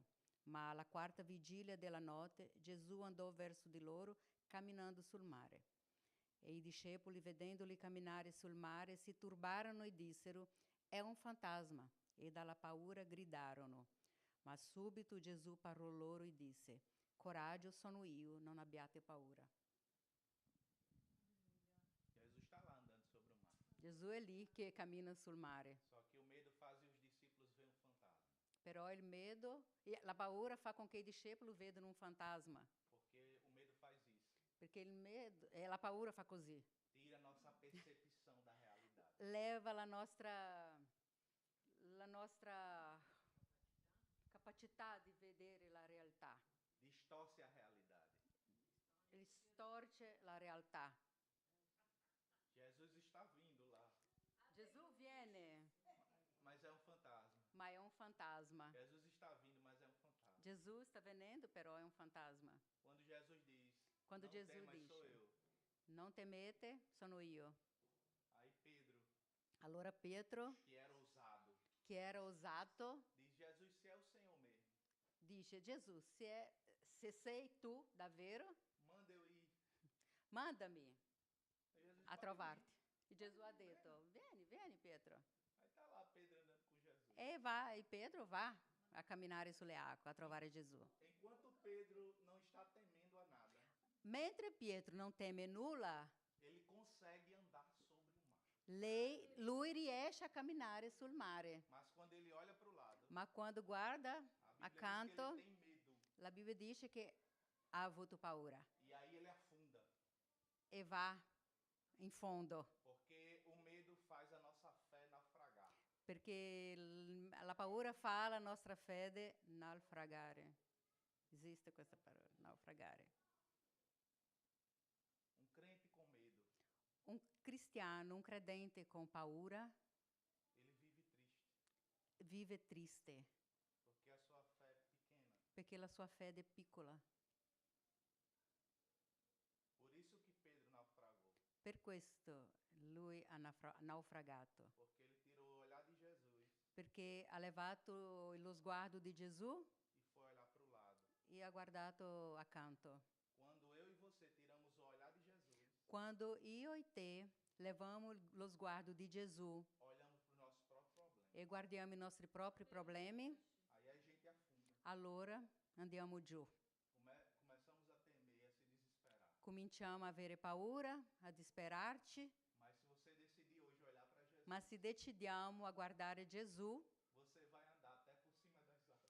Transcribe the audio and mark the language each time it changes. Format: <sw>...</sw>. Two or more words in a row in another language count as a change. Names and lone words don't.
<it>Ma alla quarta vigilia della notte, Gesù andò verso di loro, camminando sul mare. E i discepoli, vedendoli camminare sul mare, si turbarono e dissero: «È un fantasma!» E dalla paura gridarono. Ma subito Gesù parlò loro e disse: «Coraggio, sono io, non abbiate paura».</it> <pt>Jesus está lá andando sobre o mar.</pt> <it>Gesù è lì che cammina sul mare.</it> <pt>Só que o medo faz os discípulos ver um fantasma.</pt> <it>Però il medo, la paura fa con che i discepoli vedano un fantasma.</it> <pt>Porque o medo faz isso.</pt> <it>Perché il medo, la paura fa così.</it> <pt>Tira a nossa percepção da realidade.</pt> <it>Leva la nostra capacità di vedere la realtà.</it> <pt>Distorce a realidade.</pt> <it>Distorce la realtà.</it> <pt>Jesus está vindo lá,</pt> <it>Gesù viene,</it> <pt>mas é um fantasma.</pt> <it>ma è un fantasma.</it> <pt>Jesus está vindo, mas é um fantasma.</pt> <it>Gesù sta venendo, però è un fantasma.</it> <pt>Quando Jesus diz,</pt> <it>Quando</it> <pt>não</pt> <it>Gesù</it> <pt>temas,</pt> <it>dice,</it> <pt>sou eu.</pt> <it>non temete, sono io.</it> <pt>Aí Pedro,</pt> <it>Allora Pietro,</it> <pt>que era ousado,</pt> <it>che era osato,</it> <pt>diz, Jesus, se é o Senhor mesmo,</pt> <it>dice: Gesù, se sei tu davvero,</it> <pt>manda eu ir.</pt> <it>mandami</it> <pt>Aí Jesus</pt> <it>a</it> <pt>pode</pt> <it>trovarti.</it> <pt>vir.</pt> <it>E Gesù ha detto: vieni Pietro.</it> <pt>Aí tá lá Pedro andando com Jesus.</pt> <it>E Pietro va a camminare sulle acque, a trovare Gesù.</it> <pt>Enquanto Pedro não está temendo a nada,</pt> <it>Mentre Pietro non teme nulla,</it> <pt>ele consegue andar sobre o mar.</pt> <it>lui riesce a camminare sul mare.</it> <pt>Mas quando ele olha para o lado,</pt> <it>Ma quando guarda</it> <pt>a Bíblia diz que</pt> <it>accanto,</it> <pt>ele tem medo.</pt> <it>la Bibbia dice che ha avuto paura</it> <pt>E aí ele afunda.</pt> <it>e va in fondo,</it> <pt>Porque o medo faz a nossa fé naufragar.</pt> <it>perché la paura fa la nostra fede naufragare. Esiste questa parola, naufragare.</it> <pt>Um crente com medo,</pt> <it>Un cristiano, un credente con paura,</it> <pt>ele vive triste,</pt> <it>vive triste,</it> <pt>porque a sua fé é pequena.</pt> <it>perché la sua fede è piccola.</it> <pt>Por isso que Pedro naufragou,</pt> <it>Per questo lui ha naufragato,</it> <pt>porque ele tirou o olhar de Jesus</pt> <it>perché ha levato lo sguardo di Gesù</it> <pt>e foi olhar para o lado.</pt> <it>e ha guardato accanto.</it> <pt>Quando eu e você tiramos o olhar de Jesus,</pt> <it>Quando io e te levamos lo sguardo di Gesù</it> <pt>olhamos para os nossos próprios problemas,</pt> <it>e guardiamo i nostri propri problemi,</it> <pt>aí a gente afunda.</pt> <it>allora andiamo giù.</it> <pt>Começamos a temer, a se desesperar.</pt> <it>Cominciamo a avere paura, a disperarci,</it> <pt>Mas se você decidir hoje olhar para Jesus,</pt> <it>ma se decidiamo a guardare Gesù,</it> <pt>você vai andar até por cima das águas.</pt>